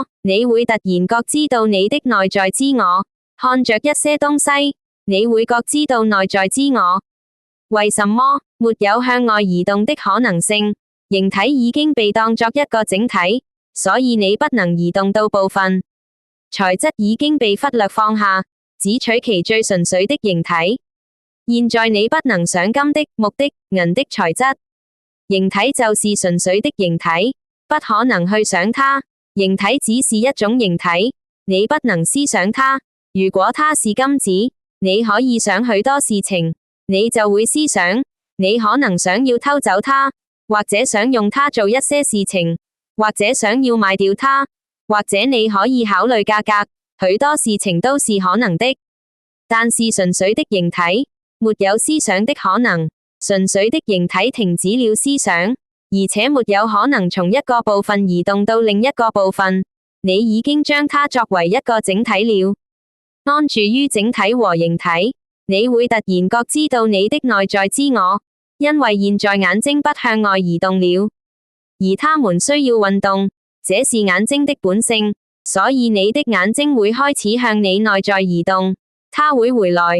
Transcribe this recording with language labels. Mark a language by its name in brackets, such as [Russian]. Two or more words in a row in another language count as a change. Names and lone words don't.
[Chinese] 你會突然覺知到你的內在之我，看着一些東西，你會覺知到內在之我。為什麼？沒有向外移動的可能性，形體已經被當作一個整體，所以你不能移動到部分。材質已經被忽略放下，只取其最純粹的形體。現在你不能想金的、木的、銀的材質，形體就是純粹的形體，不可能去想它。形體只是一種形體，你不能思想它。如果它是金子，你可以想許多事情，你就會思想，你可能想要偷走它，或者想用它做一些事情，或者想要賣掉它，或者你可以考慮價格，許多事情都是可能的。但是純粹的形體，沒有思想的可能，純粹的形體停止了思想，而且沒有可能從一個部分移動到另一個部分。你已經將它作為一個整體了。安住於整體和形體，你會突然覺知到你的內在之我，因為現在眼睛不向外移動了，而它們需要運動，這是眼睛的本性，所以你的眼睛會開始向你內在移動，它會回來。